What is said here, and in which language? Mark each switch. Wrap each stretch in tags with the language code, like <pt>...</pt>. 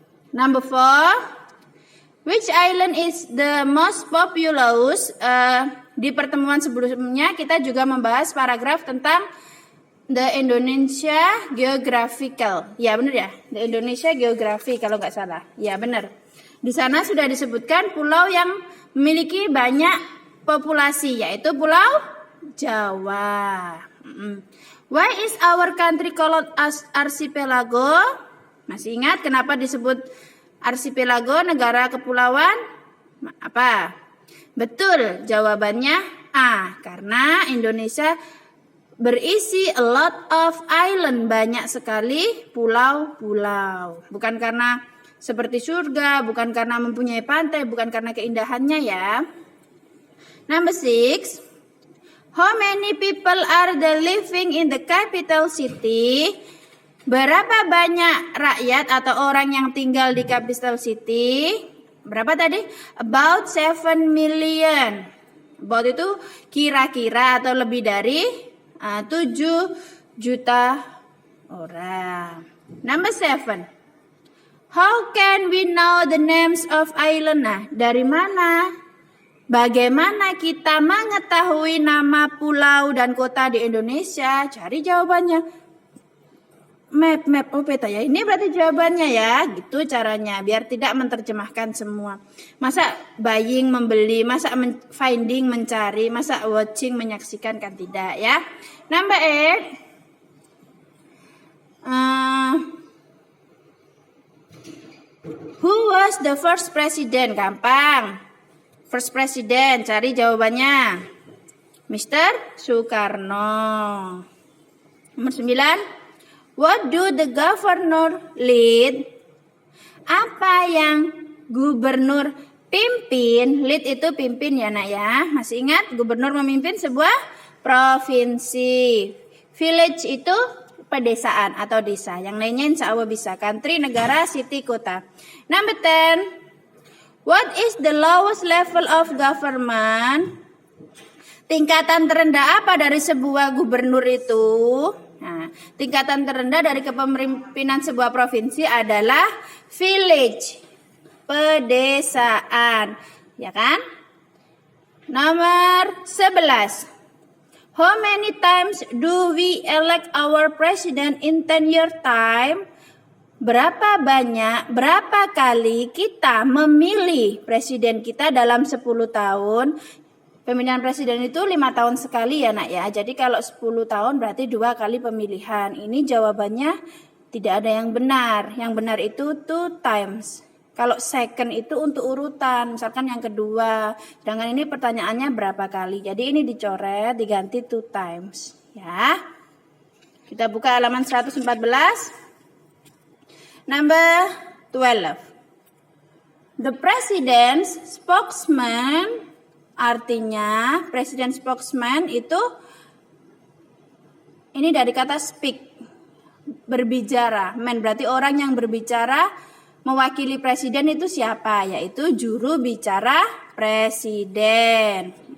<en>Number 4, which island is the most populous?</en> <id>Di pertemuan sebelumnya kita juga membahas paragraf tentang</id> <en>the Indonesia Geographical.</en> <id>Ya benar ya,</id> <en>the Indonesia Geography</en> <id>kalau nggak salah. Ya benar. Di sana sudah disebutkan pulau yang memiliki banyak populasi, yaitu Pulau Jawa.</id> <en>Why is our country called as archipelago?</en> <id>Masih ingat kenapa disebut archipelago, negara kepulauan? Apa? Betul, jawabannya A. Karena Indonesia berisi</id> <en>a lot of island,</en> <id>banyak sekali pulau-pulau. Bukan karena seperti surga, bukan karena mempunyai pantai, bukan karena keindahannya ya.</id> <en>Number 6. How many people are there living in the capital city?</en> <id>Berapa banyak rakyat atau orang yang tinggal di capital city? Berapa tadi?</id> <en>About 7 million.</en> <id>About itu kira-kira atau lebih dari 7 juta orang.</id> <en>Number 7. How can we know the names of island?</en> <id>Nah, dari mana? Bagaimana kita mengetahui nama pulau dan kota di Indonesia? Cari jawabannya. Map peta ya. Ini berarti jawabannya ya. Gitu caranya biar tidak menerjemahkan semua. Masa buying membeli, masa finding mencari, masa watching menyaksikan, kan tidak ya.</id> <en>Number 8. Who was the first president?</en> <id>Gampang. First president, cari jawabannya. Mr. Soekarno. Nomor 9.</id> <en>What do the governor lead?</en> <id>Apa yang gubernur pimpin? Lead itu pimpin ya nak ya. Masih ingat gubernur memimpin sebuah provinsi. Village itu pedesaan atau desa. Yang lainnya insya Allah bisa.</id> <en>Country, negara, city, kota. Number 10. What is the lowest level of government?</en> <id>Tingkatan terendah apa dari sebuah gubernur itu? Nah, tingkatan terendah dari kepemimpinan sebuah provinsi adalah village, pedesaan, ya kan? Nomor 11.</id> <en>How many times do we elect our president in 10-year time?</en> <id>Berapa kali kita memilih presiden kita dalam 10 tahun? Pemilihan presiden itu 5 tahun sekali ya nak ya. Jadi kalau 10 tahun berarti 2 kali pemilihan. Ini jawabannya tidak ada yang benar. Yang benar itu</id> <en>2 times.</en> <id>Kalau second itu untuk urutan. Misalkan yang kedua. Sedangkan ini pertanyaannya berapa kali. Jadi ini dicoret, diganti</id> <en>2 times.</en> <id>Ya. Kita buka halaman 114.</id> <en>Number 12. The president's spokesman.</en> <id>Artinya presiden spokesman itu ini dari kata speak, berbicara. Man berarti orang yang berbicara mewakili presiden itu siapa? Yaitu juru bicara presiden.</id>